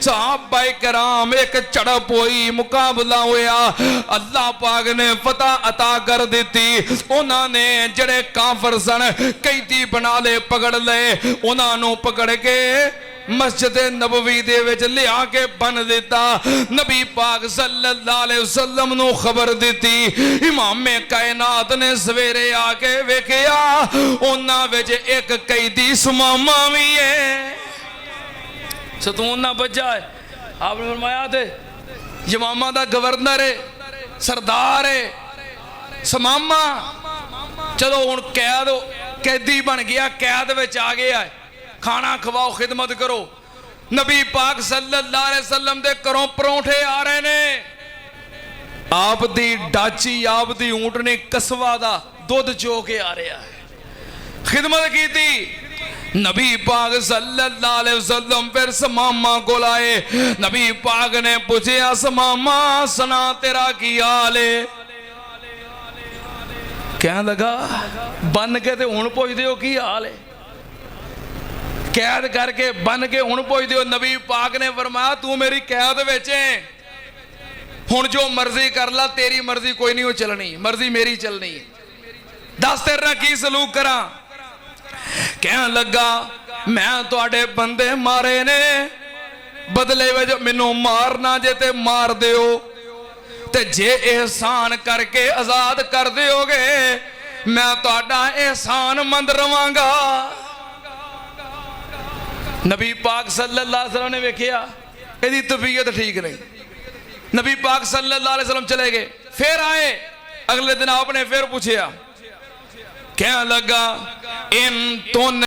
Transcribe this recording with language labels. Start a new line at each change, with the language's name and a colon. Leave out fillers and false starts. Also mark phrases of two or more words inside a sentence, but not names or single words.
Punjabi: صحابہ کرام ایک جھڑپ ہوئی، مقابلہ ہویا، اللہ پاک نے فتح عطا کر دتی. انہوں نے جیڑے کافر سن قیدی بنا لے، پکڑ لے، انہوں نے پکڑ کے مسجد نبوی دے وچ لیا کے بن دتا. نبی پاک
Arabic: صلى الله عليه وسلم
Punjabi: نوں خبر دتی. امام کائنات نے سویرے آ کے ویکھیا انہاں وچ ایک قیدی ثمامہ بھی ہے، ستون نہ بجا ہے. آپنے فرمایا تھے یمامہ دا گورنر ہے، سردار ہے ثمامہ، چلو ہن قیدی بن گیا، قید وچ آ گیا ہے، کھانا کھواؤ، خدمت کرو. نبی پاک
Arabic: صلى الله عليه وسلم
Punjabi: دے گھروں پراٹھے آ رہے نے، آپ دی ڈاچی، آپ دی اونٹنی قصوا دا دودھ چو کے آ رہا ہے، خدمت کی تھی. نبی پاک
Arabic: صلى الله عليه وسلم
Punjabi: پھر ثمامہ کو آئے. نبی پاک نے پچھیا ثمامہ سنا تیرا کی حال ہے? کہہ لگا بن کے تو ہن پچھدے ہو کی حال ہے، قید کر کے بن کے ہن پچھدے ہو. نبی پاک نے فرمایا توں میری قید وچ ہے، ہن جو مرضی کر لا، تیری مرضی کوئی نہیں ہو چلنی، مرضی میری چلنی ہے، دس تیرے نال کی سلوک کراں. کہہ لگا میں تہاڈے بندے مارے نے، بدلے وچ مینوں مارنا جے تے مار دیو، تے جے احسان کر کے آزاد کر دوگے میں تہاڈا احسان مند رہواں گا. نبی پاک
Arabic: صلى الله عليه وسلم
Punjabi: نے ویکھیا ایہدی طبیعت ٹھیک نہیں، نبی پاک
Arabic: صلى الله عليه وسلم
Punjabi: چلے گئے. پھر آئے اگلے دن، آپنے پھر پچھیا، کہہ لگا ان تو